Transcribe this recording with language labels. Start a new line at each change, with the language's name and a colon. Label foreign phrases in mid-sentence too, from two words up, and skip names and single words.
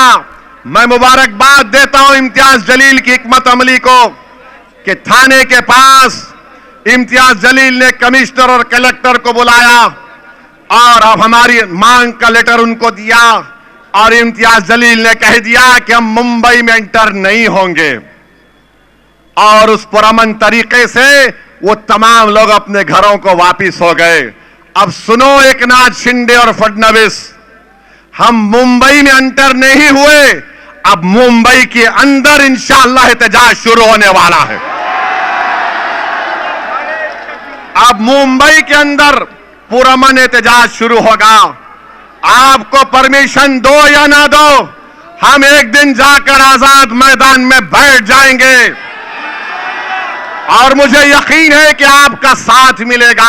Urdu: میں مبارکباد دیتا ہوں امتیاز جلیل کی حکمت عملی کو کہ تھانے کے پاس امتیاز جلیل نے کمشنر اور کلکٹر کو بلایا اور اب ہماری مانگ کا لیٹر ان کو دیا، اور امتیاز جلیل نے کہہ دیا کہ ہم ممبئی میں انٹر نہیں ہوں گے، اور اس پرامن طریقے سے وہ تمام لوگ اپنے گھروں کو واپس ہو گئے۔ اب سنو ایکناتھ شنڈے اور فڈنویس، ہم ممبئی میں انٹر نہیں ہوئے، اب ممبئی کے اندر انشاءاللہ احتجاج شروع ہونے والا ہے۔ اب ممبئی کے اندر پرامن احتجاج شروع ہوگا۔ آپ کو پرمیشن دو یا نہ دو، ہم ایک دن جا کر آزاد میدان میں بیٹھ جائیں گے، اور مجھے یقین ہے کہ آپ کا ساتھ ملے گا۔